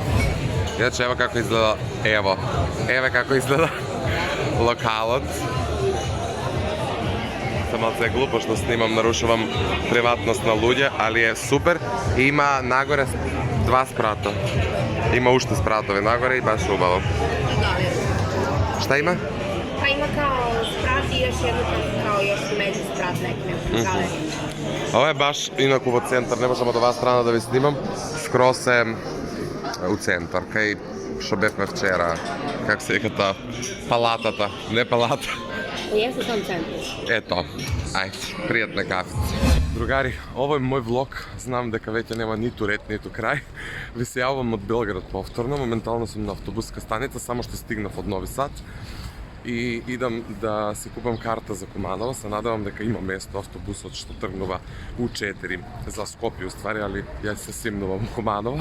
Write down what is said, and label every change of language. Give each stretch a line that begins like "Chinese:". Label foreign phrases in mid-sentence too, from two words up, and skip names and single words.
Macedonian: Иначе ево како изгледа, еве како изгледа локалот. Сам малце е глупо што снимам, нарушувам приватност на луѓе, али е супер. И има нагоре 2 спрата. Има уште спратови нагоре и баш убаво.
Serbian: Šta ima? Pa ima kao sprat i još jedno kao još među sprat nekim galeriji. Ovo je baš inaku
Macedonian: во центар, не можам од оваа страна да ви снимам. Скрос е у центар, кај што бевме вчера, как се вика таа, палатата, не палата.
Serbian: Jeste u tom centru.
Macedonian: Ето, ајде, пријатна кафица. Другари, ово е мој влог, знам дека веќе нема ниту ред, ниту крај. Ви се јавам од Белград повторно, моментално сум на автобуска станица, само што стигнав од Нови Сад. И идам да си купам карта за Куманово, се надевам дека има место автобусот што тргнува у 4 за Скопје уствари, али ја се симнувам у Куманово.